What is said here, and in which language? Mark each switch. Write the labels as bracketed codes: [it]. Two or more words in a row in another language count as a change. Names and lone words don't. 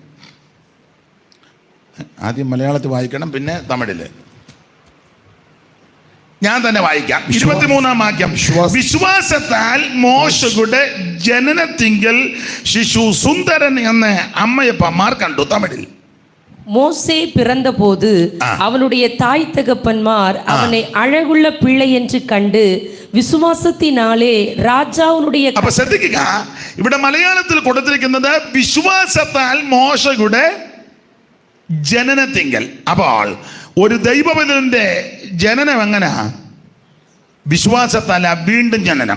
[ml] ആദ്യം മലയാളത്തിൽ വായിക്കണം, പിന്നെ തമിഴില്. ഞാൻ തന്നെ വായിക്കാം. 23-ാം വാക്യം. വിശ്വാസത്താൽ മോശയുടെ ജനനത്തിങ്കൽ ശിശു സുന്ദരൻ എന്ന് അമ്മയപ്പന്മാർ കണ്ടു. തമിഴിൽ. [ta] மோசே பிறந்தபோது அவனுடைய தாய் தகப்பன்மார் அவனை அழகுள்ள பிள்ளை என்று கண்டு விசுவாசத்தினாலே ராஜாவினுடைய. [ml] അപ്പൊ ശ്രദ്ധിക്കുക, ഇവിടെ മലയാളത്തിൽ കൊടുത്തിരിക്കുന്നത് വിശ്വാസത്താൽ മോശയുടെ ജനനത്തിങ്കൽ. അപ്പോൾ ഒരു ദൈവപുത്രന്റെ ജനനം എങ്ങനാ? വിശ്വാസത്താല വീണ്ടും ജനനം.